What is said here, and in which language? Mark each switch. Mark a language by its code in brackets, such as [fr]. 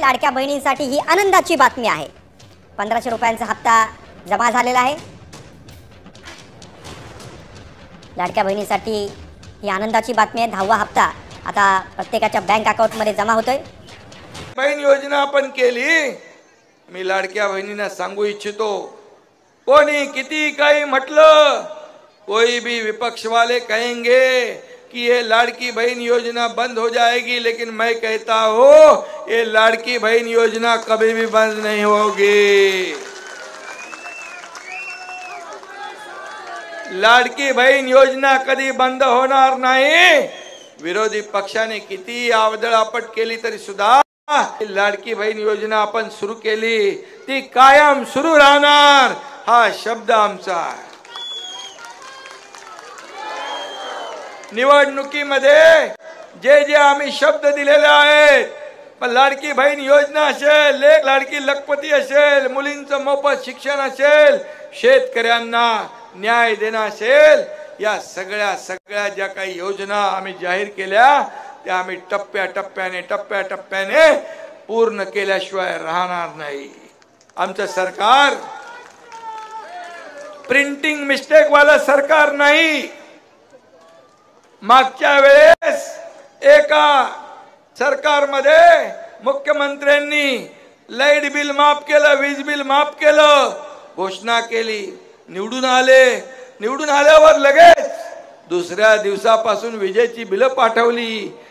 [mr] लाडक्या बहिणींसाठी ही आनंदाची बातमी आहे। 1500 रुपयांचा हप्ता जमा झालेला आहे। लाडक्या बहिणीसाठी ही आनंदाची बातमी आहे। 10वा हप्ता आता प्रत्येकाच्या बँक अकाउंटमध्ये जमा होतोय। बहीण योजना आपण केली। मी लाडक्या बहिणींना सांगू इच्छितो, कोणी किती काही म्हटलं, [hi] कोई भी विपक्ष वाले कहेंगे कि ये लाड़की बहन योजना बंद हो जाएगी, लेकिन मैं कहता हूँ ये लाड़की बहन योजना कभी भी बंद नहीं होगी। [mr] लाडकी बहीण योजना कधी बंद होणार नाही। विरोधी पक्षाने किती आवदळापट केली तरी सुद्धा लाडकी बहीण योजना आपण सुरू केली, ती कायम सुरू राहणार, हा शब्द आमचा आहे। निवडणुकीमध्ये जे जे आम्ही शब्द दिलेले आहेत, पण लाडकी बहीण योजना असेल, लाडकी लखपती असेल, मुलींचं मोफत शिक्षण असेल, शेतकऱ्यांना न्याय देणं असेल, या सगळ्या ज्या काही योजना आम्ही जाहीर केल्या त्या आम्ही टप्प्याटप्प्याने पूर्ण केल्याशिवाय राहणार नाही। आमचं सरकार प्रिंटिंग मिस्टेक वाला सरकार नाही। मागच्या वेळेस एका सरकारमध्ये मुख्यमंत्र्यांनी लाईट बिल माफ केलं, वीज बिल माफ केलं, घोषणा केली, निवडून आले, निवडून आल्यावर लगेच दुसऱ्या दिवसापासून विजेची बिलं पाठवली।